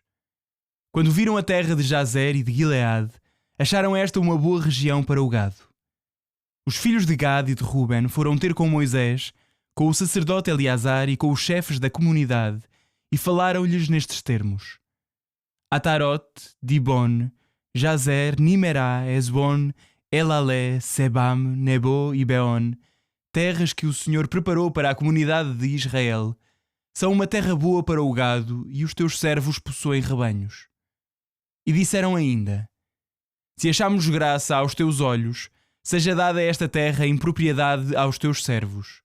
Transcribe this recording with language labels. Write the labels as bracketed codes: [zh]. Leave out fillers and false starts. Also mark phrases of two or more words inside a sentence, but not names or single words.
[pt] Quando viram a terra de Jazer e de Gileade, acharam esta uma boa região para o gado. Os filhos de Gad e de Ruben foram ter com Moisés, com o sacerdote Eleazar e com os chefes da comunidade e falaram-lhes nestes termos: Atarote, Dibon, Jazer, Nimerá, Esbon, Elalé, Sebam, Nebo e Beon, terras que o Senhor preparou para a comunidade de Israel, são uma terra boa para o gado e os teus servos possuem rebanhos. E disseram ainda: Se acharmos graça aos teus olhos, seja dada esta terra em propriedade aos teus servos.